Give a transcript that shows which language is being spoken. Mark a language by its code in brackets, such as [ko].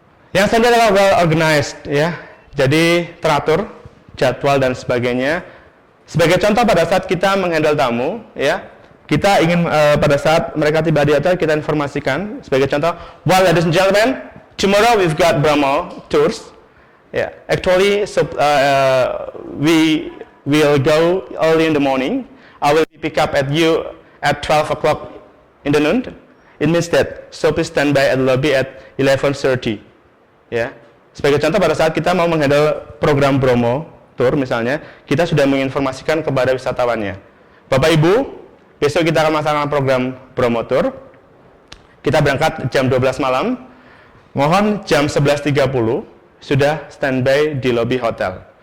[id] Yang selanjutnya adalah [en] well organized, [id] ya, jadi teratur, jadwal dan sebagainya. Sebagai contoh pada saat kita menghandle tamu, ya, kita ingin pada saat mereka tiba di hotel kita informasikan. Sebagai contoh, [en] well, ladies and gentlemen, tomorrow we've got Bromo tours. Yeah, actually, so, we will go early in the morning. I will pick up at you at 12 o'clock in the noon. It means that so please stand by at the lobby at 11:30. [id] Ya, sebagai contoh pada saat kita mau menghandle program Bromo tour misalnya, kita sudah menginformasikan kepada wisatawannya. Bapak Ibu, besok kita akan melaksanakan program Bromo tour. Kita berangkat jam 12 malam. Mohon jam 11.30 sudah standby di lobi hotel.